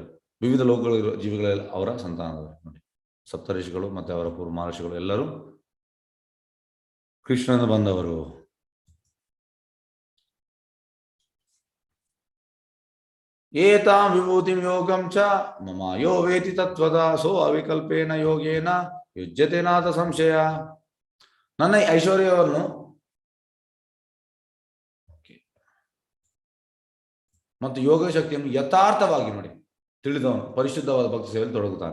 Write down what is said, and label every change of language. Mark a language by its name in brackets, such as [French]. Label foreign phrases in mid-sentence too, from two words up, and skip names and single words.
[Kannada] ವಿವಿಧ ಲೋಕಗಳಿರುವ ಜೀವಿಗಳೆಲ್ಲ ಅವರ ಸಂತಾನದವರು ನೋಡಿ. ಸಪ್ತ ಋಷಿಗಳು ಮತ್ತು ಅವರ ಪೂರ್ವ ಮಹರ್ಷಿಗಳು ಎಲ್ಲರೂ ಕೃಷ್ಣನಿಂದ ಬಂದವರು. [Sanskrit] ಏತಾಂ ವಿಭೂತಿಂ ಯೋಗಂ ಚ ಮಮ ಯೋ ವೇತಿ ತತ್ವದ ಸೋ ಅವಿಕಲ್ಪೇನ ಯೋಗೇನ ಯುಜ್ಯತೆ ನಾಥ ಸಂಶಯ. [Kannada] ನನ್ನ ಐಶ್ವರ್ಯವನ್ನು ಮತ್ತು ಯೋಗ ಶಕ್ತಿಯನ್ನು ಯಥಾರ್ಥವಾಗಿ ನೋಡಿ ತಿಳಿದವನು ಪರಿಶುದ್ಧವಾದ ಭಕ್ತಿ ಸೇವೆಯಲ್ಲಿ ತೊಡಗುತ್ತಾನೆ.